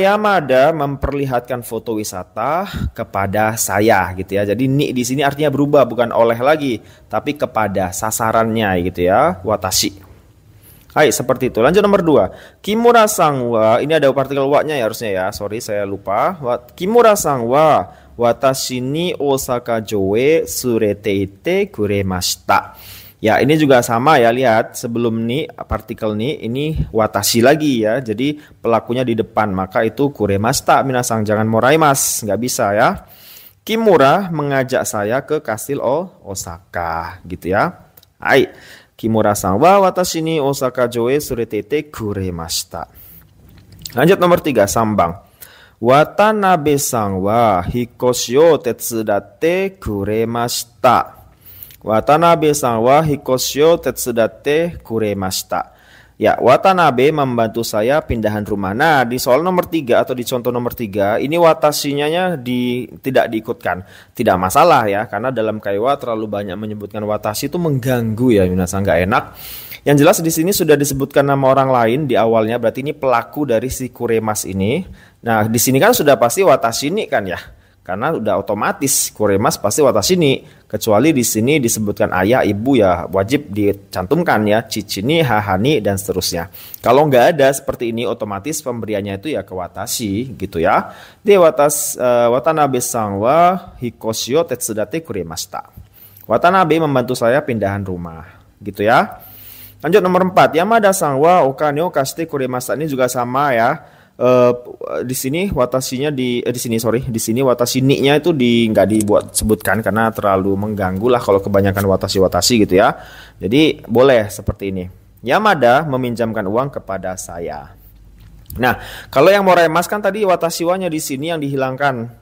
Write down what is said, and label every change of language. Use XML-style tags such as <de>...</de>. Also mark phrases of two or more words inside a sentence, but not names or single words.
<id>Yamada memperlihatkan foto wisata kepada saya gitu ya. Jadi ni di sini artinya berubah, bukan oleh lagi, tapi kepada sasarannya gitu ya, watashi. Hai, seperti itu. Lanjut nomor 2.</id> <ja>木村さんは,</ja> <id>ini ada partikel wa-nya ya harusnya ya. Sorry saya lupa.</id> <ja>木村さんは私に大阪城連れて行ってくれました.</ja> <id>Ya, ini juga sama ya, lihat sebelum ni partikel ini watashi lagi ya. Jadi pelakunya di depan, maka itu kuremashita. Minasang jangan moraimas, nggak bisa ya. Kimura mengajak saya ke kastil Osaka gitu ya. Hai.</id> <ja>木村さんは私に大阪城連れて行ってくれました.</ja> <id>Lanjut nomor 3, sambang.</id> <ja>渡辺さんは引っ越しを手伝ってくれました. 渡辺さんは引っ越しを手伝ってくれました.</ja> <id>Ya, Watanabe membantu saya pindahan rumah. Nah, di soal nomor 3 atau di contoh nomor 3, ini watashinya tidak diikutkan. Tidak masalah ya, karena dalam kaiwa terlalu banyak menyebutkan watashi itu mengganggu ya, minasang nggak enak. Yang jelas di sini sudah disebutkan nama orang lain di awalnya, berarti ini pelaku dari si kuremas ini. Nah, di sini kan sudah pasti</id> <ja>私に</ja> <id>kan ya. Karena udah otomatis kuremas pasti</id> <ja>私に,</ja> <id>kecuali di sini disebutkan ayah, ibu ya wajib dicantumkan ya,</id> <ja>父に、母に</ja> <id>dan seterusnya. Kalau nggak ada seperti ini otomatis pemberiannya itu ya ke watashi gitu ya.</id> <ja>渡辺さんは引っ越しを手伝ってくれました.</ja> <id>Watanabe membantu saya pindahan rumah gitu ya. Lanjut nomor 4,</id> <ja>山田さんはお金を貸してくれました.</ja> <id>Ini juga sama ya. Di sini watashinya di sini</id> <ja>私に-</ja> <id>nya itu nggak dibuat sebutkan karena terlalu mengganggu lah kalau kebanyakan watashi gitu ya. Jadi boleh seperti ini. Yamada meminjamkan uang kepada saya. Nah, kalau yang moraimas kan tadi</id> <ja>私は-</ja> <id>nya di sini yang dihilangkan.</id>